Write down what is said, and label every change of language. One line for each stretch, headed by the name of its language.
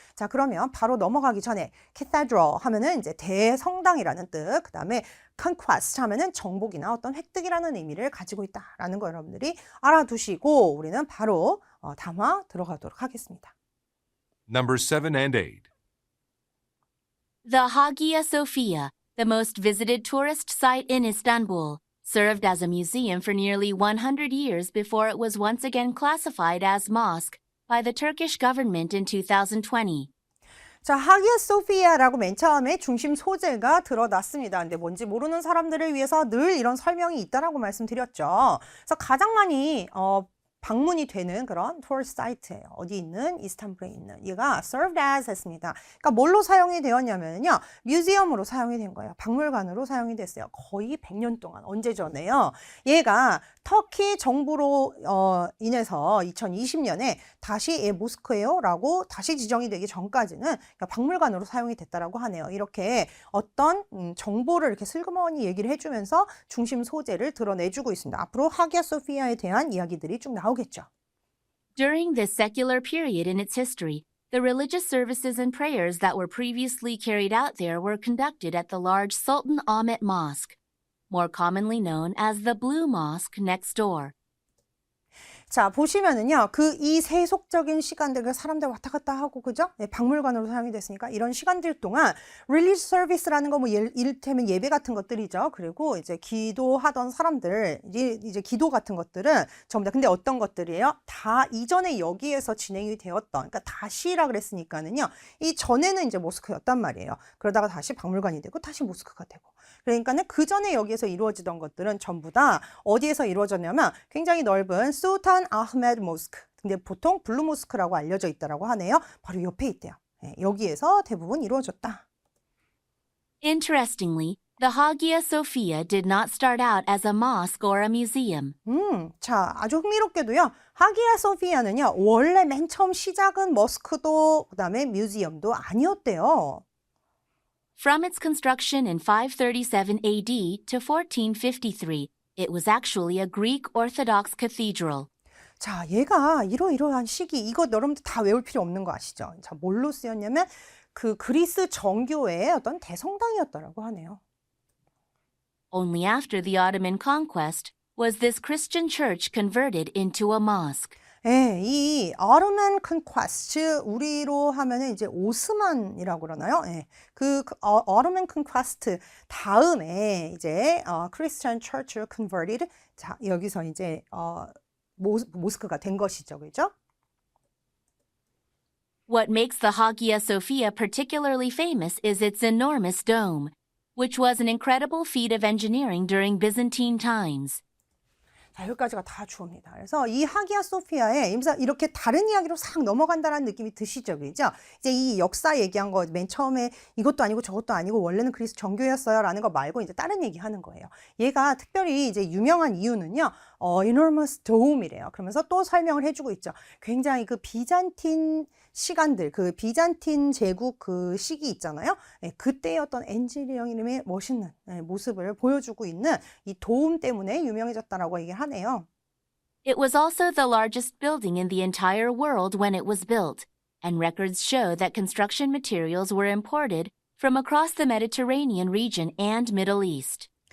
Korean: 자, 그러면 바로 넘어가기 전에 cathedral 하면은 이제 대성당이라는 뜻, 그 다음에 conquest 하면은 정복이나 어떤 획득이라는 의미를 가지고 있다라는 거 여러분들이 알아두시고 우리는 바로 담화 들어가도록 하겠습니다.
English: Number 7 and 8. The Hagia Sophia, the most visited tourist site in Istanbul, served as a museum for nearly 100 years before it was once again classified as mosque by the Turkish government in 2020.
Korean: 자, 하기야 소피아라고 맨 처음에 중심 소재가 드러났습니다. 근데 뭔지 모르는 사람들을 위해서 늘 이런 설명이 있다라고 말씀드렸죠. 그래서 가장 많이 방문이 되는 그런 토리스트 사이트예요. 어디 있는? 이스탄불에 있는. 얘가
English: served as
Korean: 했습니다. 그러니까 뭘로 사용이 되었냐면요. 뮤지엄으로 사용이 된 거예요. 박물관으로 사용이 됐어요. 거의 100년 동안. 언제 전에요? 얘가 터키 정부로 인해서 2020년에 다시 모스크예요 라고 다시 지정이 되기 전까지는 그러니까 박물관으로 사용이 됐다라고 하네요. 이렇게 어떤 정보를 이렇게 슬그머니 얘기를 해주면서 중심 소재를 드러내주고 있습니다. 앞으로 하기야 소피아에 대한 이야기들이 쭉 나오겠죠.
English: During this secular period in its history, the religious services and prayers that were previously carried out there were conducted at the large Sultan Ahmet Mosque, more commonly known as the Blue Mosque next door.
Korean: 자, 보시면은요, 이 세속적인 시간들, 사람들 왔다 갔다 하고, 그죠? 네, 박물관으로 사용이 됐으니까, 이런 시간들 동안, religious service라는 거, 뭐, 이를테면 예배 같은 것들이죠. 그리고 이제 기도하던 사람들, 이제 기도 같은 것들은 전부 다, 근데 어떤 것들이에요? 다 이전에 여기에서 진행이 되었던, 그러니까 다시라 그랬으니까는요, 이 전에는 이제 모스크였단 말이에요. 그러다가 다시 박물관이 되고, 다시 모스크가 되고. 그러니까는 그 전에 여기에서 이루어지던 것들은 전부 다 어디에서 이루어졌냐면 굉장히 넓은 수탄 아흐메드 모스크. 근데 보통 블루 모스크라고 알려져 있다라고 하네요. 바로 옆에 있대요. 네, 여기에서 대부분 이루어졌다.
English: Interestingly, the Hagia Sophia did not start out as a mosque or a museum.
Korean: 자, 아주 흥미롭게도요. 하기야 소피아는요. 원래 맨 처음 시작은 머스크도 그다음에 뮤지엄도 아니었대요.
English: From its construction in 537 AD to 1453, it was actually a Greek Orthodox cathedral.
Korean: 자, 얘가 이러이러한 시기, 이거 여러분들 다 외울 필요 없는 거 아시죠? 자, 뭘로 쓰였냐면 그 그리스 정교회의 어떤 대성당이었다라고 하네요.
English: Only after the Ottoman conquest was this Christian church converted into a mosque.
Korean: 예, 이 Ottoman Conquest, 우리로 하면은 이제 오스만이라고 그러나요? 예, Ottoman Conquest 다음에 이제
English: Christian Church converted,
Korean: 자, 여기서 이제 모스크가 된 것이죠, 그죠?
English: What makes the Hagia Sophia particularly famous is its enormous dome, which was an incredible feat of engineering during Byzantine times.
Korean: 자, 여기까지가 다 주어입니다. 그래서 이 하기야 소피아에 이렇게 다른 이야기로 싹 넘어간다는 느낌이 드시죠, 그죠? 이제 이 역사 얘기한 거 맨 처음에 이것도 아니고 저것도 아니고 원래는 그리스 정교였어요라는 거 말고 이제 다른 얘기 하는 거예요. 얘가 특별히 이제 유명한 이유는요,
English: enormous dome
Korean: 이래요. 그러면서 또 설명을 해주고 있죠. 굉장히 그 비잔틴 시간들, 그 비잔틴 제국 그 시기 있잖아요. 네, 그때의 어떤 엔지니어링의 멋있는 모습을 보여주고 있는 이 도움 때문에 유명해졌다라고 얘기를 하네요.
English: It was also the largest building in the entire world when it was built, and records show that construction materials were imported from across the Mediterranean region and Middle East.